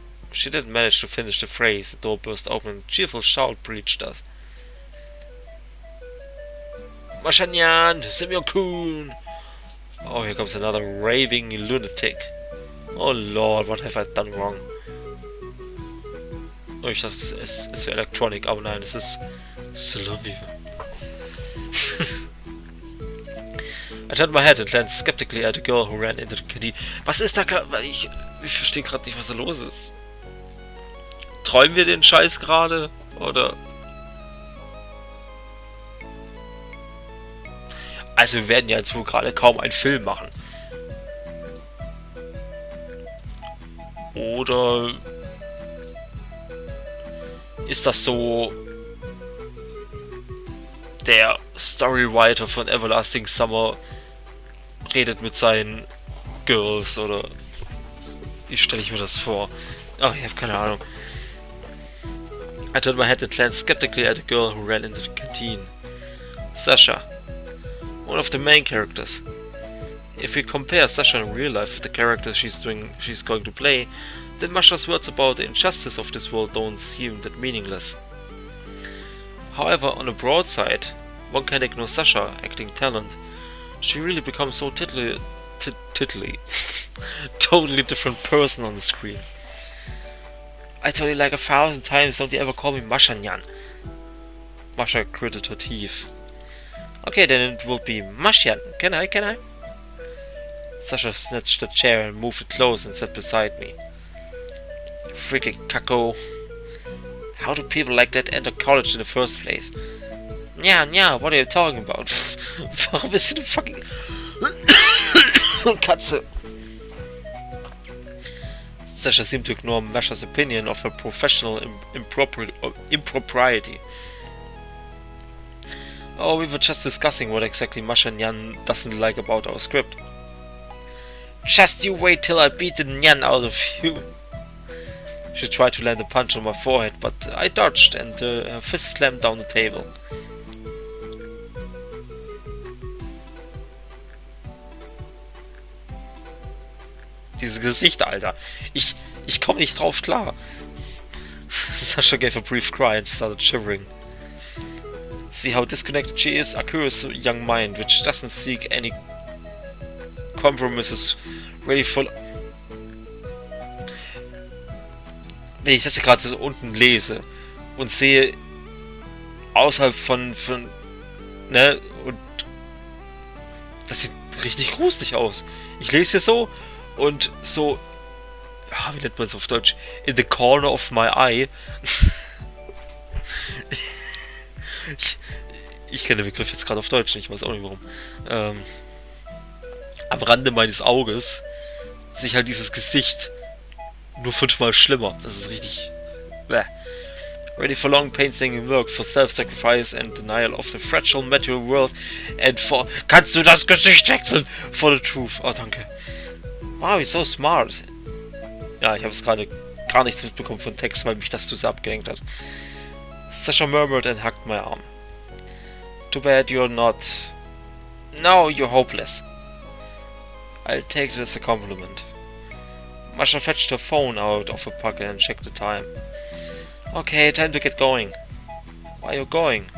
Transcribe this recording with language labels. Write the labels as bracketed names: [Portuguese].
[English] She didn't manage to finish the phrase. The door burst open and a cheerful shout breached us. Mashanyan, Simeon-kun! Oh, here comes another raving lunatic. Oh Lord, what have I done wrong? [German] Oh, ich dachte, es wäre Electronic, aber nein, es ist Slovenia. [English] I turned my head and glanced skeptically at a girl who ran into the canteen. [German] Was ist da gerade? Ich verstehe gerade nicht, was da los ist. Träumen wir den Scheiß gerade? Oder? Also wir werden ja jetzt wohl gerade kaum einen Film machen. Oder ist das so der Storywriter von Everlasting Summer redet mit seinen Girls oder wie stelle ich mir das vor? Ach, ich habe keine Ahnung. [English] I turned my head and glanced skeptically at a girl who ran into the canteen. Sasha, one of the main characters. If we compare Sasha in real life with the character she's going to play, then Masha's words about the injustice of this world don't seem that meaningless. However, on a broad side, one can ignore Sasha acting talent. She really becomes so totally different person on the screen. I told you like 1,000 times, don't you ever call me Masha Nyan. Masha gritted her teeth. Okay, then it will be Mashan. Can I? Sasha snatched a chair and moved it close and sat beside me. Freaking cucko. How do people like that enter college in the first place? Yeah, what are you talking about? [German] Warum bist du eine fucking Katze? [English] Sasha seemed to ignore Masha's opinion of her professional impropriety. Oh, we were just discussing what exactly Masha Nyan doesn't like about our script. Just you wait till I beat the Nyan out of you. She tried to land a punch on my forehead, but I dodged and her fist slammed down the table. [German] Dieses Gesicht, Alter. Ich komme nicht drauf klar. [English] Sasha gave a brief cry and started shivering. See how disconnected she is? A curious young mind which doesn't seek any compromises, really full. [German] Wenn ich das hier gerade so unten lese und sehe außerhalb von ne, und das sieht richtig gruselig aus. Ich lese hier so und so, ja, wie nennt man es auf Deutsch? [English] In the corner of my eye. [German] Ich kenne den Begriff jetzt gerade auf Deutsch nicht, ich weiß auch nicht warum. Am Rande meines Auges sehe ich halt dieses Gesicht nur 5-mal schlimmer. Das ist richtig. Bäh. [English] Ready for long painstaking work, for self-sacrifice and denial of the fragile material world and for... [German] Kannst du das Gesicht wechseln? [English] For the truth. [German] Oh, danke. [English] Wow, he's so smart. [German] Ja, ich habe es gerade gar nichts mitbekommen von Text, weil mich das zu sehr abgehängt hat. [English] Sasha murmured and hugged my arm. Too bad you're not... No, you're hopeless. I'll take it as a compliment. Masha fetched her phone out of her pocket and checked the time. Okay, time to get going. Why are you going?